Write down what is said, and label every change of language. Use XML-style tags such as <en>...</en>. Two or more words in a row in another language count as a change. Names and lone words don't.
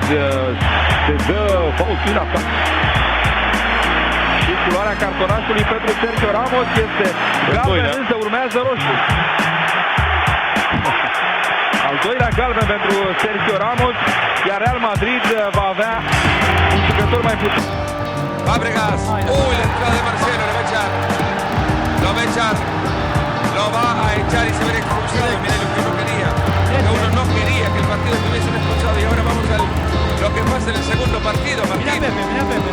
<ro>Se dă fault prin atac. Și culoarea cartonașului pentru Sergio Ramos este galben, însă urmează roșu. Al doilea galben pentru Sergio Ramos, iar Real Madrid va avea un jucător mai puțin.</ro> <es>Fábregas, la entrada de Marcelo, lo va a echar, lo va a echar y se ve expulsado. Mira lo que uno quería, no quería que el partido estuviese expulsado y ahora vamos a lo que pasa en el segundo partido. Mira Pepe.</es>